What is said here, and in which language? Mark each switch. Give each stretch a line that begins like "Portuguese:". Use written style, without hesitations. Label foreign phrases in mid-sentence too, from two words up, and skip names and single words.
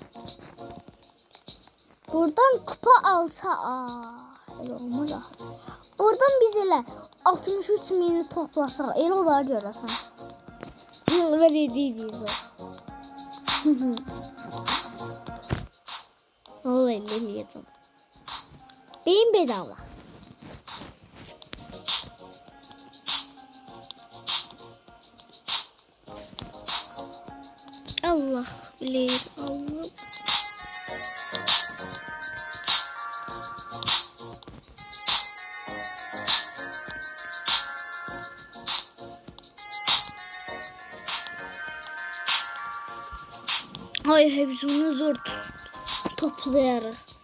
Azerbaijani: Buradan kupa alsa, elə olmaz axı. Oradan biz elə 63 mini toplasaq, elə olar görəsən. Və dediyiz o. Vallahi eləyəcəm.
Turkish: Beyin bedava. Allah bilir, Allah. Ay, hepsini zor toplayarız.